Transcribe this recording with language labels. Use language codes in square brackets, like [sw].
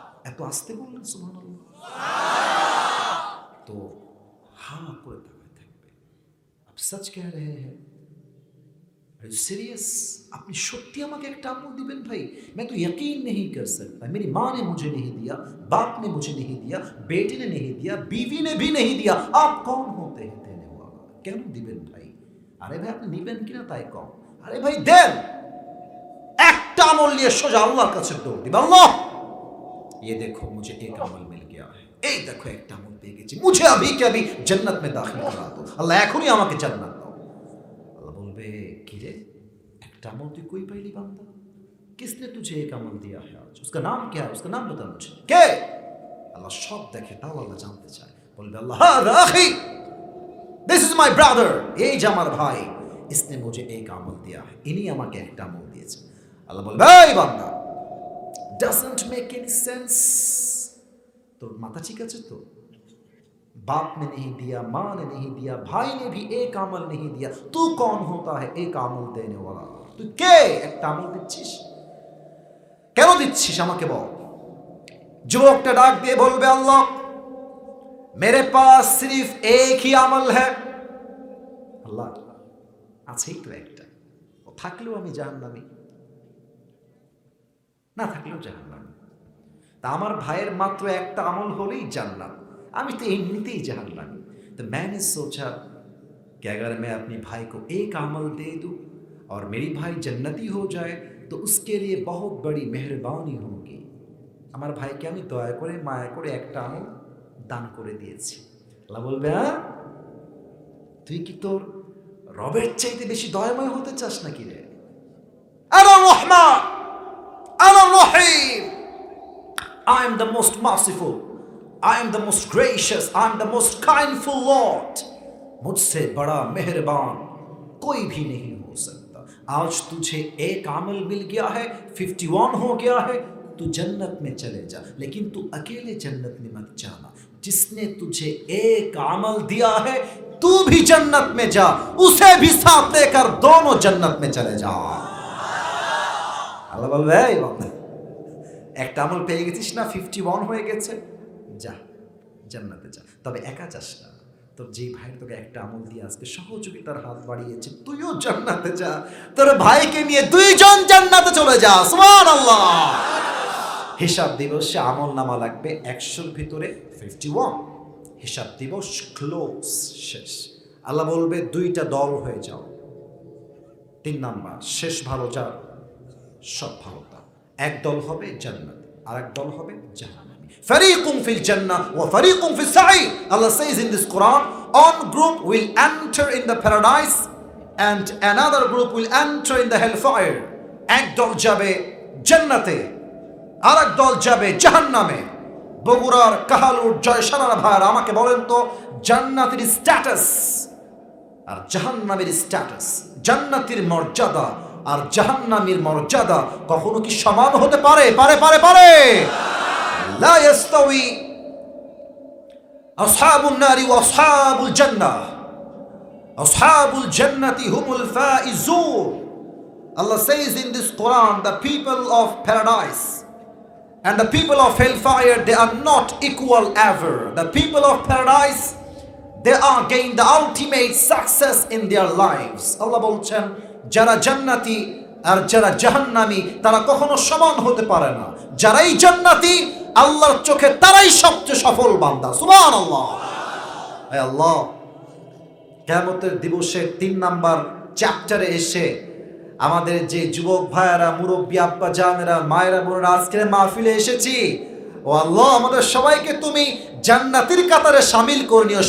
[bn] এত আস্তে বললেন সুবহানাল্লাহ। তো हाँ করে তাকায় থাকবে। [hi] आप सच कह रहे हैं, [en] Are you serious? [bn] আপনি সত্যি আমাকে একটা আমল দিবেন ভাই? [hi] मैं तो यकीन नहीं कर सकता, मेरी माँ ने मुझे नहीं दिया, बाप ने मुझे नहीं दिया, बेटे ने नहीं दिया, बीवी ने भी नहीं दिया, आप कौन होते हैं देने वाला? [bn] কেন দিবেন ভাই? আরে ভাই আপনি নিবেন কিনা তাই কম। আরে ভাই দেন। একটা আমল নিয়ে সোজা আল্লাহর কাছে দৌড় দিবেন, আল্লাহ [hi] ये देखो मुझे एक अमल मिल गया है, [bn] এই দেখো একটা আমল পেয়ে গেছি, [hi] मुझे अभी के अभी जन्नत में दाखिल करा दो, [bn] আল্লাহ এখনই আমাকে জান্নাত দাও। আল্লাহ বলবে, কি রে একটা আমল তুই কই পাইলি বান্দা? [hi] किसने तुझे एक अमल दिया है आज? उसका नाम क्या है? उसका नाम बता मुझे। [bn] কে? আল্লাহ সব দেখে, তাও আল্লাহ জানতে চায়। বলবে আল্লাহ, [ar] হাদা আখি, [en] this is my brother, [bn] এই যে আমার ভাই, [hi] इसने मुझे एक अमल दिया है, [bn] ইনি আমাকে একটা আমল দিয়েছে। আল্লাহ বলবে, এই বান্দা, [en] doesn't make any sense, [bn] তোর মাথা ঠিক আছে তো? [hi] बाप ने नहीं दिया, माँ ने नहीं दिया, भाई ने भी एक अमल नहीं दिया, तू कौन होता है एक अमल देने वाला? [bn] তুই কে একটা আমল দিচ্ছিস? কেন দিচ্ছিস আমাকে বল। যুবকটা ডাক দিয়ে বলবে, আল্লাহ [hi] मेरे पास सिर्फ एक ही अमल है। [bn] আল্লাহ আছেই তো একটা, ও থাকলেও আমি জাহান্নামী, না থাকলেও জাহান্নামী। তা আমার ভাইয়ের মাত্র একটা আমল হলেই জান্নাত, আমি তো এমনিতেই জাহান্नामी। तो मैंने सोचा कि अगर मैं अपने भाई को एक अमल दे दूं और मेरी भाई जन्नती हो जाए तो उसके लिए बहुत बड़ी मेहरबानी होगी। আমার ভাইকে আমি দয়া করে মায়া করে একটা আমল দান করে দিয়েছি। আল্লাহ বলবে, হ্যাঁ, তুই কি তোর রবের চাইতে বেশি দয়াময় হতে চাস নাকি রে? [ar] আনা রহমান, আনা রহিম, [en] I am the most merciful, I am the most gracious, I am the most kindful Lord. [hi] मुझसे बड़ा मेहरबान कोई भी नहीं हो सकता। आज तुझे एक अमल मिल गया है, 51 हो गया है, तू जन्नत में चले जा, लेकिन तू अकेले जन्नत में मत जाना। जिसने तुझे एक अमल दिया है, तू भी जन्नत में जा, उसे भी साथ लेकर दोनों जन्नत में चले जा। [bn] আল্লাহ বলবে, এই বান্দা, একটা আমল পেয়ে গেছিস না, 51 হয়ে গেছে, যা জান্নাতে যা। তবে একা যাস না, তোর যেই ভাইয়ের তোকে একটা আমল দিয়ে আজকে সহযোগিতার হাত বাড়িয়েছে, তুইও জান্নাতে যা, তোর ভাইকে নিয়ে দুইজন জান্নাতে চলে যা। সুবহানাল্লাহ। হিসাব দিবসে আমল নামা লাগবে 100-র ভিতরে 51। হিসাব দিবস ক্লোজ, শেষ। আল্লাহ বলবে, দুইটা দল হয়ে যাও। 3 নাম্বার, শেষ ভালো যা, সব ভালো তা। এক দল হবে জান্নাত, আর এক দল হবে জাহান্নাম। [ar] Fariqun fil jannah wa fariqun fis sa'ir. [en] Allah says in this Quran, one group will enter in the paradise and another group will enter in the hellfire. [bn] এক দল যাবে জান্নাতে, আর এক দল যাবে জাহান্নামে। বগুড়ার কাহালুর জয়সানার ভাইরা আমাকে বলেন তো, জান্নাতের স্ট্যাটাস আর জাহান্নামের স্ট্যাটাস, জান্নাতের মর্যাদা আর জাহান্নামের মর্যাদা কখনো কি সমান হতে পারে? পারে পারে পারে [ar] لا يستوي أصحاب النار وأصحاب الجنة أصحاب الجنة هم الفائزون. [en] Allah says in this Quran, the people of paradise and the people of hellfire, they are not equal ever. The people of paradise, they are gain the ultimate success in their lives. [bn] Allah বলছেন, যারা জান্নাতি আর যারা জাহান্নামী তারা কখনো সমান হতে পারে না। যারাই জান্নাতি, আল্লাহর চোখে তারাই সবচেয়ে সফল বান্দা। সুবহানাল্লাহ। হে আল্লাহ, কিয়ামতের দিবসের 3 নাম্বার চ্যাপ্টারে এসে আমাদের যে যুবক ভাইয়েরা, মুরব্বী আব্বা জানেরা, মায়েরা বোনেরা আজকের মাহফিলে এসেছি, ও আল্লাহ, আমাদের সবাইকে তুমি জান্নাতের কাতারে শামিল করে নিও।